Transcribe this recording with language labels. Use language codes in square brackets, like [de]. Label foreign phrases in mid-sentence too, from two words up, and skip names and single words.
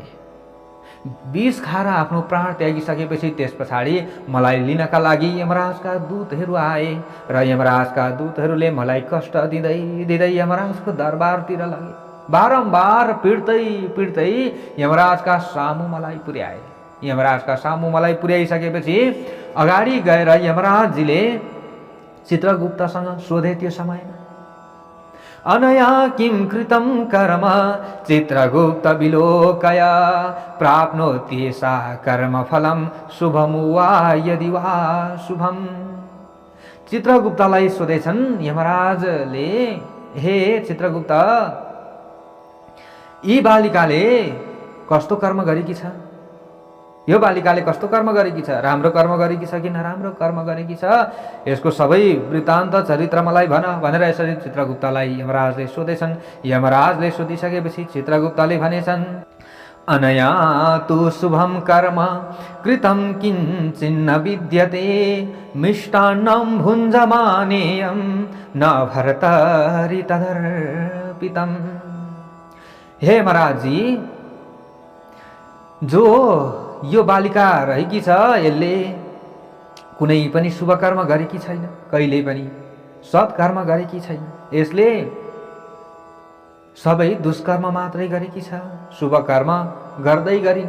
[ne] विष खाएर आफ्नो प्राण त्यागिसकेपछि त्यस पछाडि मलाई लिनका लागि यमराजका दूतहरू आए र यमराजका दूतहरूले मलाई कष्ट दिँदै दिँदै यमराजको दरबारतिर लगे। बारम्बार पिट्दै यमराजका सामु मलाई पुर्याए। यमराजका सामु मलाई पुर्याइसकेपछि अगाडि गएर यमराजजीले चित्रगुप्तसँग सोधे त्यो समयमा। [sa] अनया किं कृतं कर्म चित्रगुप्त विलोकया प्राप्नोति सा कर्मफलं शुभं वा यदि वा शुभम। [ne] चित्रगुप्तलाई सोधेछन् यमराजले, हे चित्रगुप्त, यी बालिकाले कस्तो कर्म गरेकी छ? यो बालिकाले कस्तो कर्म गरेकी छ? राम्रो कर्म गरेकी छ कि नराम्रो कर्म गरेकी छ? यसको सबै वृत्तान्त चरित्र मलाई भन भनेर यसरी चित्रगुप्तलाई यमराजले सोधेछन्। यमराजले सोधिसकेपछि चित्रगुप्तले भनेछन्, [sa] अनया तु शुभं कर्म कृतं किञ्चिन्न विद्यते मिष्टान्नं भुञ्जमानेयं न भर्तरि तदर्पितम्। [ne] हे महाराजजी, जो यो बालिका रहेकी छ यसले कुनै पनि शुभ कर्म गरेकी छैन, कहिले पनि सत्कर्म गरेकी छैन। यसले सबै दुष्कर्म मात्रै गरेकी छ, शुभ कर्म गर्दै गरिन।